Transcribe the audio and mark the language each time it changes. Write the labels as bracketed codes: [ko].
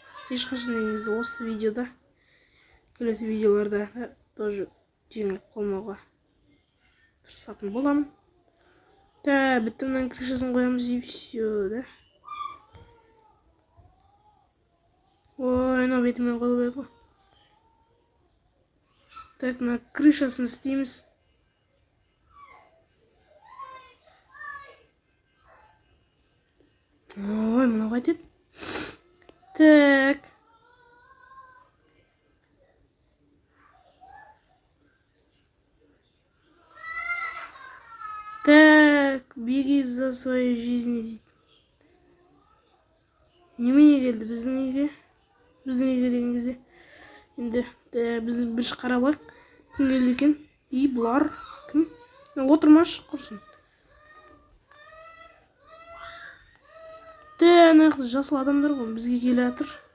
[kk] Ешқашан негізі осы видеода, келесі видеоларда тоже жеңіліп қалмауға тырысатын боламын. Да, бітті, мынаның крышасын қоямыз [ru] и все, [kk] да. Ой, анау бетімен қойылып еді ғой. Так, мына крышасын істейміз. Ой, мынау қайтеді. Так. [ru] Так, беги за своей жизнью. [kk] Немене келді біздің үйге? Біздің үйге деген кезде. Енді біз бір қарап алайық. Кім келді екен? И бұлар кім? Отырмашы құрсын. Ана жасыл адамдар ғой, бізге келе жатыр.